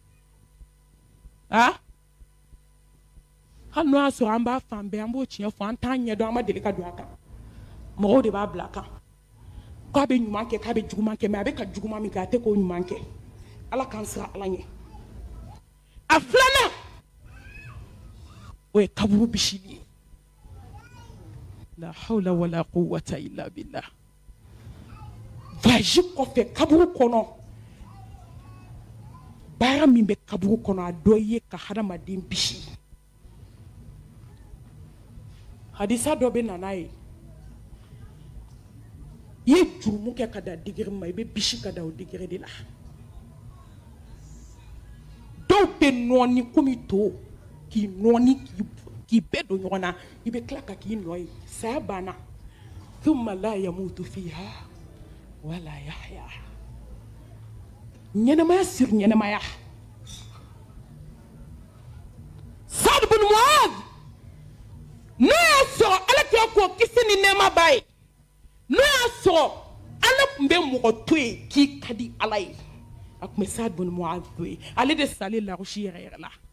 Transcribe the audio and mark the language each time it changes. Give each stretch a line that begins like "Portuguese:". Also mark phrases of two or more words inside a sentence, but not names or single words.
Bambara: hali n'o y'a sɔrɔ an b'a fan bɛɛ an b'o tiɲɛ fɔ an t'an ɲɛ dɔn an ma deli ka don a kan mɔgɔw de b'a bila a kan k'a bɛ ɲuman kɛ k'a bɛ juguman kɛ mais a bɛ ka juguman min kɛ a tɛ k'o ɲuman kɛ Ala k'an siran Ala ɲɛ a filanan o ye kaburu bisili ye
Arabic: لا حول ولا قوة إلا بالله
Bambara: voyage kɔfɛ kaburu kɔnɔ baara min bɛ kaburu kɔnɔ a dɔ ye ka hadamaden bisi hadisa dɔ bɛ nana ye i ye jurumu kɛ ka da digiri ma i bɛ bisi ka da o digiri de la dɔw bɛ nɔɔni komi to k'i nɔɔni k'i bɛɛ don ɲɔgɔn na i bɛ tila ka k'i nɔ ye saya banna
Arabic: ثم لا يموت فيها ولا يحيى
Bambara: ɲɛnɛmaya siri ɲɛnɛmaya Saad bin Muaz n'o y'a sɔrɔ Ala kira k'o kisi ni nɛɛma b'a ye n'o y'a sɔrɔ Ala tun bɛ mɔgɔ to yen k'i ka di Ala ye a tun bɛ Saad bin Muaz to yen ale de salen larusi yɛrɛ yɛrɛ la